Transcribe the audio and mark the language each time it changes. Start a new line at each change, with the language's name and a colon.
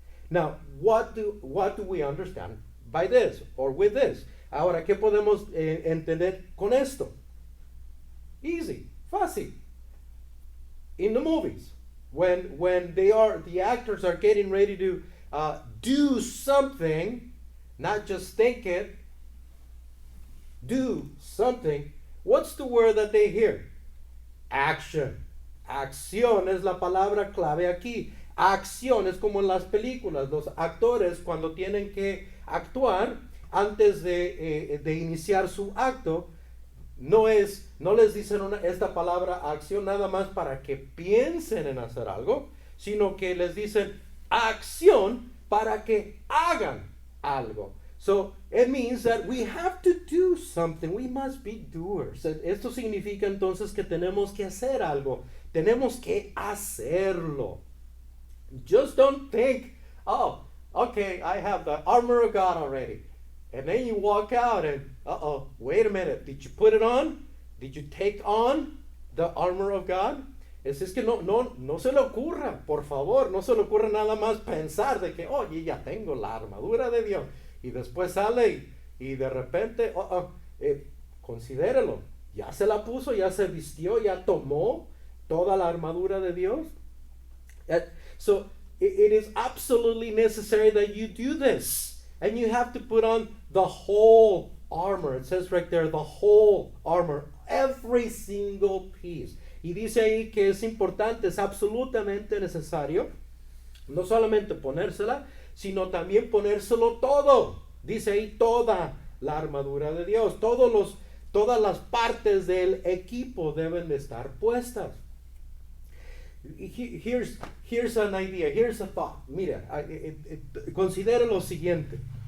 English: Now, what do we understand by this or with this?
Spanish: Ahora, ¿qué podemos entender con esto?
English: Easy, fácil. In the movies, when the actors are getting ready to do something, not just think it, do something, what's the word that they hear? Action.
Spanish: Acción es la palabra clave aquí. Acción es como en las películas. Los actores cuando tienen que actuar, antes de iniciar su acto, no les dicen esta palabra acción nada más para que piensen en hacer algo, sino que les dicen acción para que hagan algo.
English: So it means that we have to do something. We must be doers.
Spanish: Esto significa entonces que tenemos que hacer algo. Tenemos que hacerlo.
English: Just don't think, oh, okay, I have the armor of God already. And then you walk out and, wait a minute, did you put it on? Did you take on the armor of God?
Spanish: Es que no se le ocurra, por favor, no se le ocurra nada más pensar de que, oye, ya tengo la armadura de Dios. Y después sale y de repente, considérelo, Ya se la puso, ya se vistió, ya tomó toda la armadura de Dios.
English: So it is absolutely necessary that you do this. And you have to put on the whole armor. It says right there, the whole armor. Every single piece.
Spanish: Y dice ahí que es importante, es absolutamente necesario, no solamente ponérsela, sino también ponérselo todo. Dice ahí toda la armadura de Dios. Todas las partes del equipo deben de estar puestas.
English: Here's an idea, here's a thought.
Spanish: Mira, considera lo siguiente.